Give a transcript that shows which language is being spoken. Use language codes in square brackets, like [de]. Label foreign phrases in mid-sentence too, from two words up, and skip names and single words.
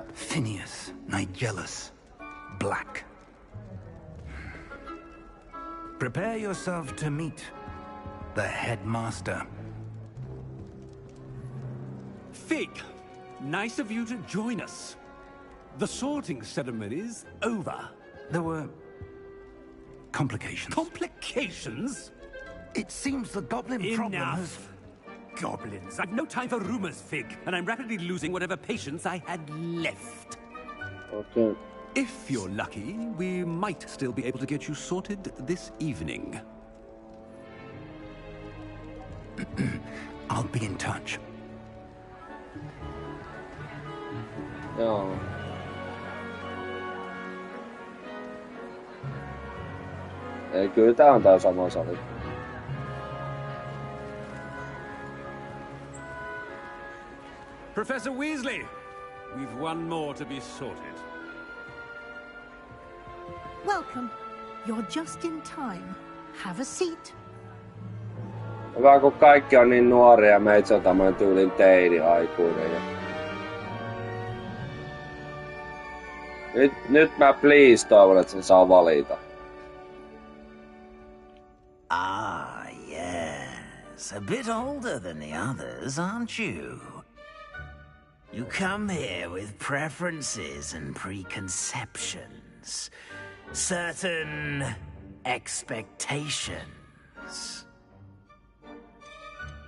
[en] Phineas, Nigellus, Black. Prepare yourself to meet the headmaster. Fig, nice of you to join us. The sorting ceremony's over. There were complications. Complications? It seems the goblin problem has... Goblins. I've no time for rumors, Fig, and I'm rapidly losing whatever patience I had left. Okay. If you're lucky, we might still be able to get you sorted this evening. I'll be in touch. [fi] Joo. Ei, kyllä tää on tää sama sali. [en] Professor Weasley, we've one more to be sorted. Welcome. You're just in time. Have a seat. [fi] Hyvä, kun kaikki on niin nuoria ja meitä on tämmönen tyylin teini-aikuinen. Nyt mä please toivon, että sen saa valita. [en] Ah, yes. A bit older than the others, aren't you? You come here with preferences and preconceptions. Certain expectations.